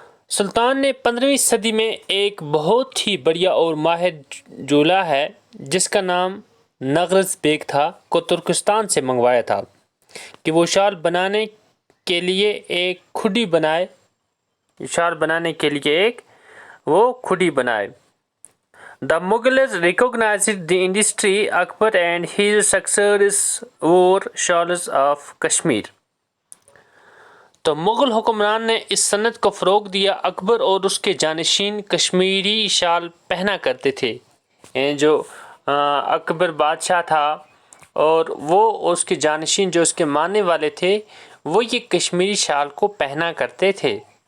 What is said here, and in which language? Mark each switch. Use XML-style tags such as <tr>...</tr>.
<ur>سلطان نے 15ویں صدی میں ایک بہت ہی بڑھیا اور ماہر جولا ہے جس کا نام نغرز بیگ تھا کو ترکستان سے منگوایا تھا کہ وہ شال بنانے کے لیے ایک کھڈی بنائے. شال بنانے کے لیے ایک وہ کھڈی بنائے.</ur> <en>The Mughals recognized the industry. Akbar and his successors wore shawls of Kashmir.</en> <ur>تو مغل حکمران نے اس صنعت کو فروغ دیا. اکبر اور اس کے جانشین کشمیری شال پہنا کرتے تھے. جو اکبر بادشاہ تھا اور وہ اس کے جانشین جو اس کے ماننے والے تھے وہ یہ کشمیری شال کو پہنا کرتے تھے.</ur>